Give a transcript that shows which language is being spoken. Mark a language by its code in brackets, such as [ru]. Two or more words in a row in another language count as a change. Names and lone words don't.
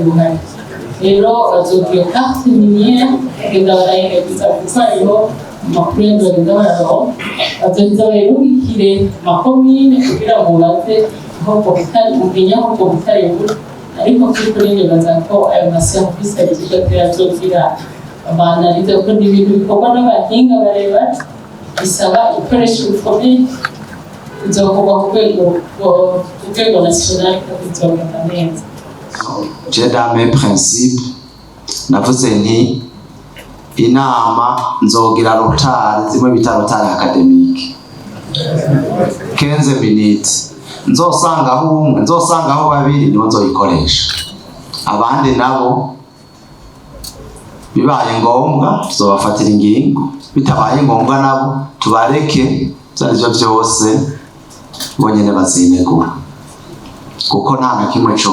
[rn] buhari rero bazogira [fr] carte minière [rn] kugenda barayiheguza kuko hariho amakuru y'ingendo bararonka bazoheza bayirungikire amakomine kugira ngo baze aho ubwo butare mumenye aho ubwo butare buri ariko kuri nibaza ko ayo maserivisi agiye azogira abanalize ko n'ibintu bikorwa n'abahinga bareba bisaba ibikoresho bikomeye bizokorwa ku rwego national kandi bizogenda neza. [fr] J'ai dans mes principes [rn] navuze nti inama nzogira rotari zimwe bita rotari academique 15 minutes nzosangaho umwe nzosangaho babiri nibo nzoyikoresha abandi nabo bibaye ngombwa tuzobafatira ingingo bitabaye ngombwa nabo tubareke byarivyo byose bonyene bazinegura kuko nta na kimwe